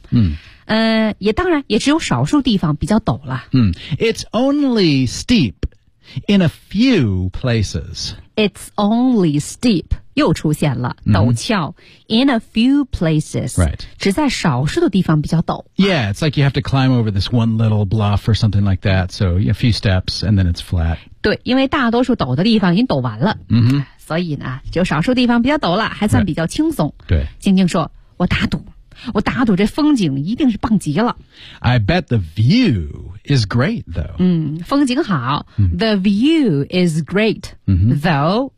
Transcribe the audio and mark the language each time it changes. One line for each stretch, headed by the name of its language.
English: Yeah.
Chinese: 也当然也只有少数地方比较陡了。
English: It's only steep in a few places. It's only steep.
Chinese: 又出现了陡峭
English: in a few places、 right.
Chinese: 只在少数的地方比较陡。
English: Yeah, it's like you have to climb over this one little bluff or something like that. So a few steps and then it's flat.
Chinese: 对，因为大多数陡的地方已经陡完了、
English: mm-hmm.
Chinese: 所以呢就少数地方比较陡了还算比较轻松。对、
English: right.
Chinese: 静静说，我打赌，我打赌这风景一定是棒极了。
English: I bet the view is great though.
Chinese: 风景好、
English: The view is great、though、